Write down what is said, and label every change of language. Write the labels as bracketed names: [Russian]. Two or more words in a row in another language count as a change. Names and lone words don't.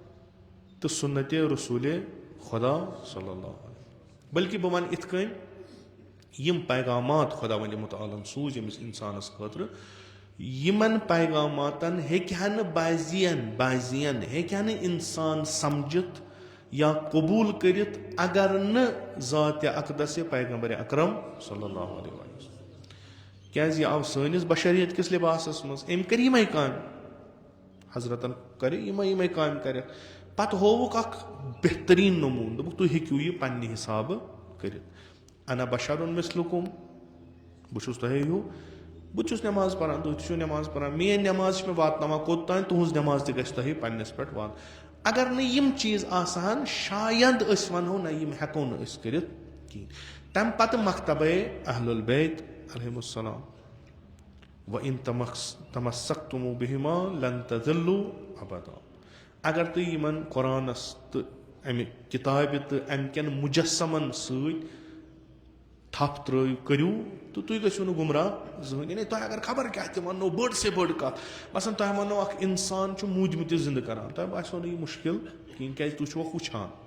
[Kashmiri] تہٕ سُنتِ رسوٗلِ خۄدا [Arabic] صلی اللہ علیہ [Kashmiri] بلکہِ بہٕ وَنہٕ یِتھ کٔنۍ یم پیغامات خۄدا وندِ مُتعالن سوٗز ییٚمِس اِنسانس خٲطرٕ یِمن پیغاماتن ہیٚکہِ ہا نہٕ بازین ہیٚکہِ ہا نہٕ اِنسان سمجھِتھ یا قبوٗل کٔرِتھ اگر نہٕ ذاتِ اقدس پیغمبر اکرم [Arabic] صلی اللہ علیہ [Kashmiri] وسلم کیازِ یہِ آو سٲنِس بشریت کِس لِباسس منٛز أمۍ کٔرۍ یِمے کامہِ حضرتن کرِ یِمے کامہِ کرٮ۪کھ پتہٕ ہووُکھ اکھ بہتریٖن نموٗنہٕ دوٚپُکھ تُہۍ ہیٚکِو یہِ پننہِ حسابہٕ کٔرِتھ [Arabic] انا بشرun مثلکم [Kashmiri] بہٕ چھُس تۄہے ہیوٗ بہٕ تہِ چھُس نٮ۪ماز پران تُہۍ تہِ چھِو نٮ۪ماز پران میٲنۍ نٮ۪ماز چھِ مےٚ واتناوان کوٚت تانۍ تُہنٛز نٮ۪ماز تہِ گژھِ تۄہہِ پننس پٮ۪ٹھ واتٕنۍ اگر نہٕ یِم چیٖز آسہٕ ہن شاید أسۍ ونہو نہ یِم ہٮ۪کو نہٕ أسۍ کٔرِتھ کِہینۍ تمہِ پتہٕ مکتبے [Arabic] اہل البیت علیہم السلام وَإِن تَمَسَّكْتُمُ بِهِمَا لَن تَضِلُّوا أَبَدًا [Kashmiri] اگر تُہۍ یِمن قرآنس تہٕ امہِ کِتابہِ تہٕ امہِ کٮ۪ن مُجسمن سۭتۍ تھپھ کٔرِو تہٕ تُہۍ گٔژھِو نہٕ گُمراہ زٕہٕنۍ یعنی تۄہہِ اگر خبر کیٛاہ تہِ وننو بٔڑ سے بٔڑ کتھ مثلاً تۄہہِ وننو اکھ انسان چھُ موٗدمُت زندٕ کران تۄہہِ باسیو نہٕ یہِ مُشکِل کِہینۍ کیازِ تُہۍ چھِوکھ وٕچھان